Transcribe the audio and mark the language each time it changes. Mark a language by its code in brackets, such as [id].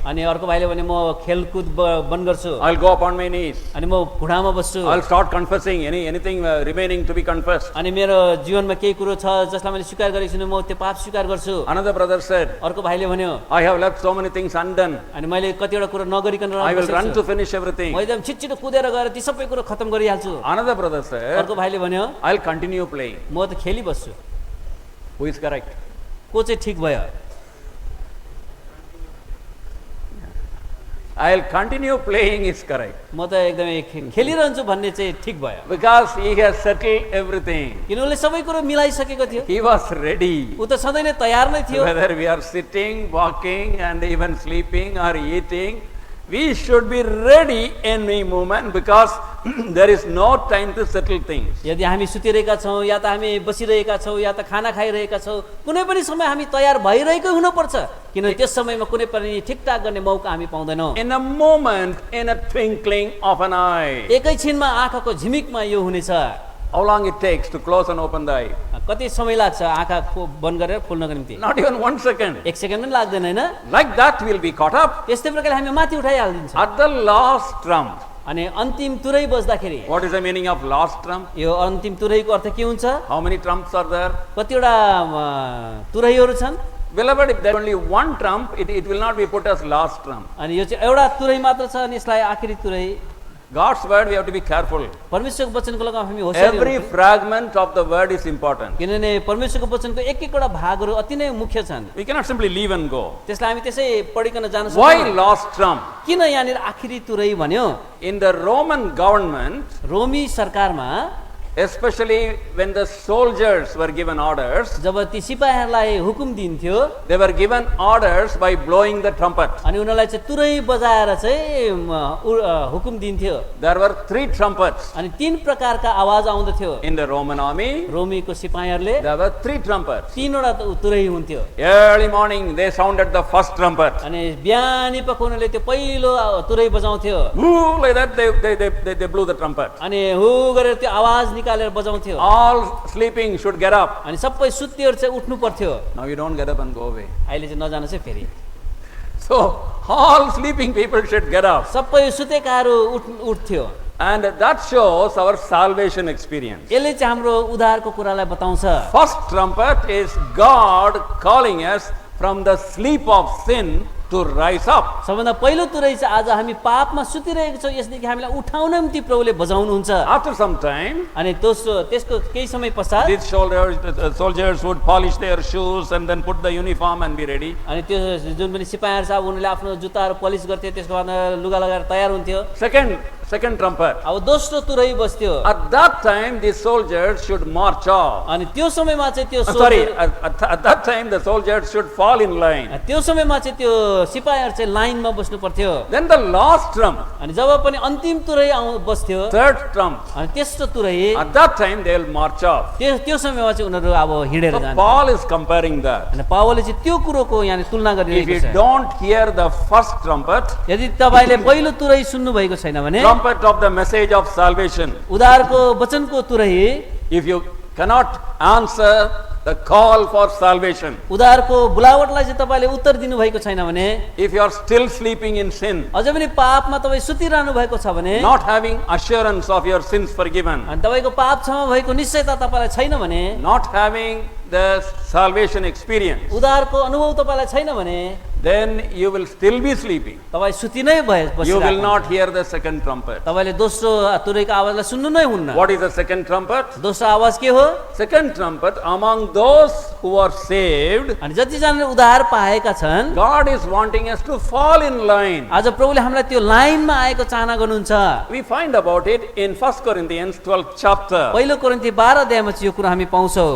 [ne] अनि अर्को भाइले भने म खेलकुद बन्द गर्छु [en] I'll go upon my knees. [ne] अनि म घुँडामा बस्छु [en] I'll start confessing anything remaining to be confessed. [ne] अनि मेरो जीवनमा केही कुरो छ जसलाई मैले स्वीकार गरेको छु म त्यो पाप स्वीकार गर्छु [en] Another brother said, [ne] अर्को भाइले भन्यो [en] I have left so many things undone. [ne] अनि मैले कतिवटा कुरो नगरिकन [en] I will [ne] बसेको [en] run [ne] छु। [en] to finish everything. [ne] म एकदम छिटछिटो कुदेर गएर ती सबै कुरो खत्म गरिहाल्छु [en] Another brother said, [ne] अर्को भाइले भन्यो [en] I'll continue playing. [ne] म त खेलिबस्छु [en] Who is correct? [ne] को चाहिँ ठिक भयो [en] I'll continue playing is correct. [ne] म त एकदमै खेलिरहन्छु भन्ने चाहिँ ठिक भयो [en] Because he has settled everything. [ne] किन उसले सबै कुरो मिलाइसकेको थियो [en] He was ready. [ne] ऊ त सधैँ नै तयार नै थियो [en] Whether we are sitting, walking, and even sleeping or eating, we should be ready any moment because there is no time to settle things. [ne] यदि हामी सुतिरहेका छौँ या त हामी बसिरहेका छौँ या त खाना खाइरहेका छौँ कुनै पनि समय हामी तयार भइरहेकै हुनुपर्छ किनभने त्यस समयमा कुनै पनि ठिकठाक गर्ने मौका हामी पाउँदैनौँ [en] In a moment, in a twinkling of an eye. [ne] एकैछिनमा आँखाको झिमिकमा यो हुनेछ [en] How long it takes to close and open the eye? [ne] कति समय लाग्छ आँखा बन्द गरेर खोल्नको निम्ति [en] Not even 1 second. [ne] एक सेकेन्ड पनि लाग्दैन होइन [en] Like that we'll be caught up. [ne] त्यस्तै प्रकारले हामी माथि उठाइहालिदिन्छ [en] At the last trump. [ne] अनि अन्तिम तुरै बज्दाखेरि [en] What is the meaning of last trump? [ne] यो अन्तिम तुरैको अर्थ के हुन्छ [en] How many trumps are there? [ne] कतिवटा तुरैहरू छन् [en] Beloved, if there is only one trump, it will not be put as last trump. [ne] अनि यो चाहिँ एउटा तुरै मात्र छ अनि यसलाई आखिरी तुरै [en] God's word, we have to be careful. [ne] परमेश्वरको वचनको लागि हामी होशियार [en] Every fragment of the word is important. [ne] किनभने परमेश्वरको वचनको एक एकवटा भागहरू अति नै मुख्य छन् [en] We cannot simply leave and go. [ne] त्यसलाई हामी त्यसै पढिकन जान [en] Why [ne] सक्दैनौँ [en] last trump? [ne] किन यहाँनिर आखिरी तुरै भन्यो [en] In the Roman government, [ne] रोमी सरकारमा [en] especially when the soldiers were given orders, [ne] जब ती सिपाहीहरूलाई हुकुम दिन्थ्यो [en] they were given orders by blowing the trumpet. [ne] अनि उनीहरूलाई चाहिँ तुरै बजाएर चाहिँ हुकुम दिन्थ्यो [en] There were 3 trumpets. [ne] अनि 3 प्रकारका आवाज आउँदथ्यो [en] In the Roman army, [ne] रोमीको सिपाहीहरूले [en] there were 3 trumpets. [ne] 3वटा तुरै हुन्थ्यो [en] Early morning, they sounded the first trumpet. [ne] अनि बिहानी पख उनीहरूले त्यो पहिलो तुरै बजाउँथ्यो [en] Whoo, like that they blew the trumpet. [ne] अनि हु गरेर त्यो आवाज निकालेर बजाउँथ्यो [en] All sleeping should get up. [ne] अनि सबै सुत्तीहरू चाहिँ उठ्नु पर्थ्यो [en] Now you don't get up and go away. [ne] अहिले चाहिँ नजानुहोस् है फेरि [en] So all sleeping people should get up. [ne] सबै सुतेकाहरू उठ्थ्यो [en] And that shows our salvation experience. [ne] यसले चाहिँ हाम्रो उद्धारको कुरालाई बताउँछ [en] First trumpet is God calling us from the sleep of sin to rise up. [ne] सबभन्दा पहिलो तुरै चाहिँ आज हामी पापमा सुतिरहेको छौँ यसदेखि हामीलाई उठाउन निम्ति प्रभुले बजाउनुहुन्छ [en] After some time, [ne] अनि त्यसको केही समय पश्चात [en] these soldiers would polish their shoes and then put the uniform and be ready. [ne] अनि त्यो जुन पनि सिपाहीहरू छ अब उनीहरूले आफ्नो जुत्ताहरू पलिस गर्थे त्यसको बाद लुगा लगाएर तयार हुन्थ्यो [en] Second trumpet. [ne] अब दोस्रो तुरै बस्थ्यो [en] At that time, the soldiers should march off. [ne] अनि त्यो समयमा चाहिँ त्यो [en] Sorry, at that time, the soldiers should fall in line. [ne] त्यो समयमा चाहिँ त्यो सिपाहीहरू चाहिँ लाइनमा बस्नु पर्थ्यो [en] Then the last trump, [ne] अनि जब पनि अन्तिम तुरै बस्थ्यो [en] third trump, [ne] अनि तेस्रो तुरै [en] at that time they will march off. [ne] त्यो समयमा चाहिँ उनीहरू अब हिँडेर [en] So [ne] जान्छ [en] Paul is comparing that. [ne] अनि पावलले चाहिँ त्यो कुरोको यहाँ तुलना [en] If [ne] गरिरहेको [en] you [ne] छ [en] don't hear the first trumpet, [ne] यदि तपाईँले पहिलो तुरै सुन्नु भएको छैन भने [en] trumpet of the message of salvation, [ne] उद्धारको वचनको तुरै [en] if you cannot answer the call for salvation, [ne] उद्धारको बुलावटलाई चाहिँ तपाईँले उत्तर दिनु भएको छैन भने [en] if you are still sleeping in sin, [ne] अझै पनि पापमा तपाईँ सुतिरहनु भएको छ भने [en] not having assurance of your sins forgiven, [ne] अनि तपाईँको पाप क्षमा भएको निश्चयता तपाईँलाई छैन भने [en] not having the salvation experience, [ne] उद्धारको अनुभव तपाईँलाई छैन भने [en] then you will still be sleeping. [ne] तपाईँ सुति नै [en] You will [ne] बसिरहेको [en] not hear the second trumpet. [ne] तपाईँले दोस्रो तुरैको आवाजलाई सुन्नु नै हुन्न [en] What is the second trumpet? [ne] दोस्रो आवाज के हो [en] Second trumpet, among those who are saved, [ne] अनि जतिजनाले उद्धार पाएका छन् [en] God is wanting us to fall in line. [ne] आज प्रभुले हामीलाई त्यो लाइनमा आएको चाहना गर्नुहुन्छ [en] We find about it in 1 Corinthians 12th chapter. [ne] पहिलो कोरिन्थी 12 अध्यायमा चाहिँ यो कुरा हामी पाउँछौँ